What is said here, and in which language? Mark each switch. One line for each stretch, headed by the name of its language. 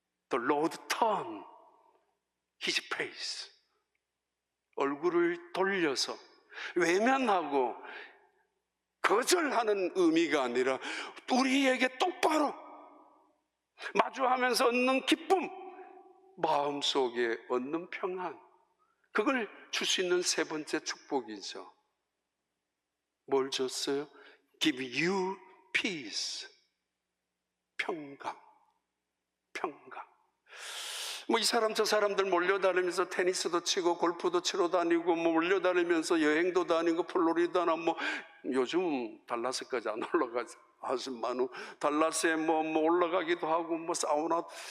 English: The Lord turn his face,
Korean: 얼굴을 돌려서 외면하고 거절하는 의미가 아니라 우리에게 똑바로 마주하면서 얻는 기쁨, 마음속에 얻는 평안, 그걸 줄 수 있는 세 번째 축복이죠. 뭘 줬어요?
English: Give you peace,
Korean: 평강. 뭐 이 사람 저 사람들 몰려다니면서 테니스도 치고 골프도 치러 다니고, 뭐 몰려다니면서 여행도 다니고 플로리다나 뭐 요즘 달라스까지 안 올라가지 하지만 달라스에 뭐 올라가기도 하고 뭐 사우나.